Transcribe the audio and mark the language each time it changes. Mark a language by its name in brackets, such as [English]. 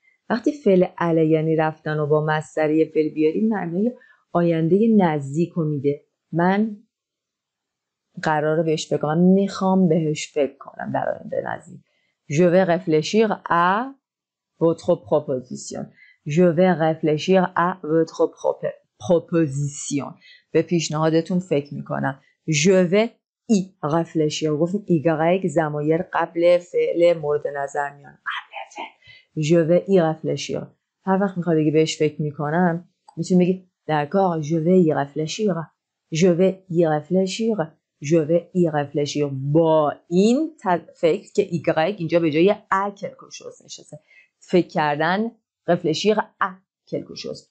[Persian] وقتی فعل ال یعنی رفتن و با مصدر فعل بیاریم معنای آینده نزدیک رو میده. من قراره بهش فکر کنم، میخوام بهش فکر کنم در آینده نزدیک. [French] Je vais réfléchir à votre proposition. Je vais réfléchir à votre proposition. [Persian] به پیشنهادتون فکر میکنم. [French] Je vais y réfléchir. [Persian] گفتیم Y ضمایر قبل فعل مورد نظر میان. [French] قبل فعل. Je vais y réfléchir. [Persian] هر وقت میخواد بگی بهش فکر میکنم میتونی بگی [French] d'accord, je vais y réfléchir. Je vais y réfléchir. Je vais y réfléchir. [Persian] با این فکر که Y اینجا به جای [French] a quelque chose [Persian] نشسته. فکر کردن [French] réfléchir à quelque chose.